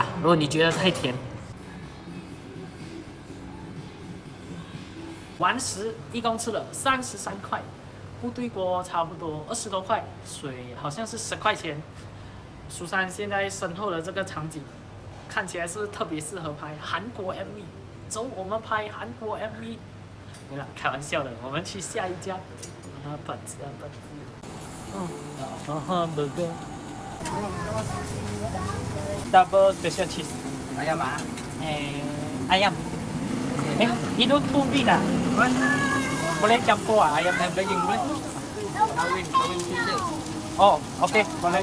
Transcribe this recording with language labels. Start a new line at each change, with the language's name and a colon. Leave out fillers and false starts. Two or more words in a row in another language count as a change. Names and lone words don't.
Chinese: 如果你觉得太甜，完食一共吃了33块，部队锅差不多20多块，水好像是10块钱。苏珊现在身后的这个场景，看起来是特别适合拍韩国 MV。走，我们拍韩国 MV。没啦，开玩笑的，我们去下一家。
English: 本子。burger。Double special cheese。
Malay: Ayam ah? Ayam. Itu tumping ah? Boleh campur ah ayam dan daging boleh? Kawin special. Oh, okey, boleh.